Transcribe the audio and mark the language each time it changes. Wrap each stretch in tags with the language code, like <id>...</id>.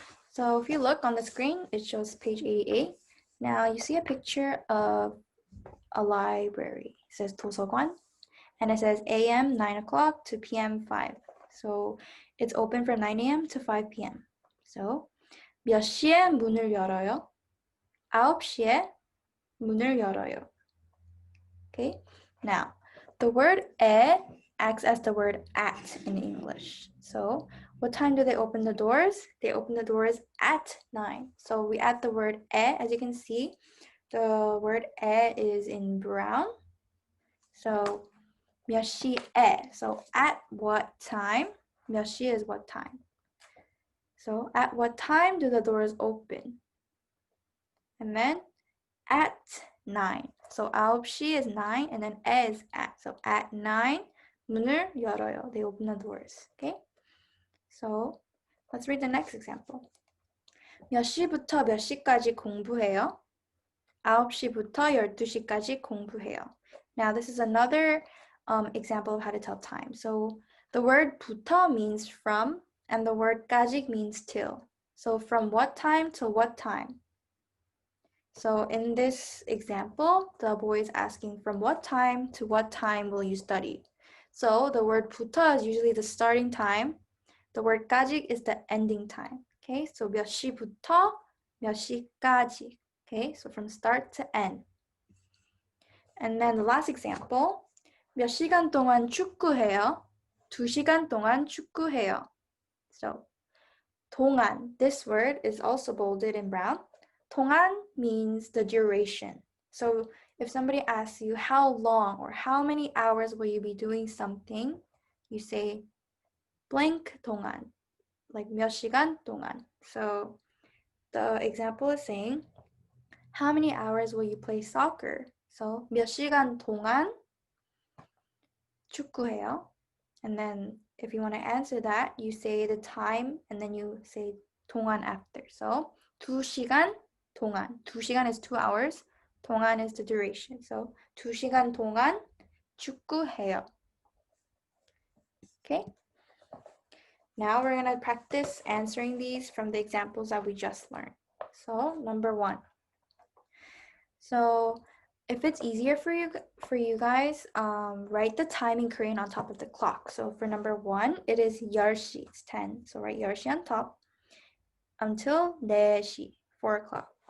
<en>So if you look on the screen, it shows page 88. Now you see a picture of a library. It says 도서관, and it says AM 9 o'clock to PM 5. So it's open from 9 a.m. to 5 p.m.</en> <ko>So 몇 시에 문을 열어요? 9시에 문을 열어요.</ko> <en>Okay, now the word 에 acts as the word at in English. So what time do they open the doors? They open the doors at 9. So we add the word 에. As you can see, the word 에 is in brown. So</en> <ko>몇 시에.</ko> <en>So at what time?</en> <ko>몇 시</ko> <en>is what time. So at what time do the doors open? And then at 9. So 9시 is 9, and then 에 is at. So at 9,</en> <ko>문을 열어요.</ko> <en>They open the doors. Okay? So let's read the next example.</en> <ko>몇 시부터 몇 시까지 공부해요? 9시부터 12시까지 공부해요.</ko> <en>Now this is another example of how to tell time. So the word 부터 means from, and the word 까지 means till. So from what time to what time? So in this example, the boy is asking from what time to what time will you study? So the word 부터 is usually the starting time. The word 까지 is the ending time.</en> <ko>Okay, so 몇 시부터 몇 시까지.</ko> <en>Okay, so from start to end. And then the last example.</en> <ko>몇 시간 동안 축구해요? 2시간 동안 축구해요.</ko> <en>So 동안, this word is also bolded in brown. 동안 means the duration. So if somebody asks you how long or how many hours will you be doing something, you say blank 동안, like</en> <ko>몇 시간 동안.</ko> <en>So the example is saying, how many hours will you play soccer?</en> <ko>So 몇 시간 동안 축구해요?</ko> <en>And then if you want to answer that, you say the time and then you say 동안 after. So</en> <ko>2시간 동안.</ko> <en>2시간 is 2 hours. 동안 is the duration.</en> <ko>So 2시간 동안 축구해요.</ko> <en>Okay? Now we're going to practice answering these from the examples that we just learned. So number 1. So if it's easier for you guys, write the time in Korean on top of the clock. So for number 1, it is 10시, it's 10. So write 10시 on top until 4시, 4 o'clock.</en>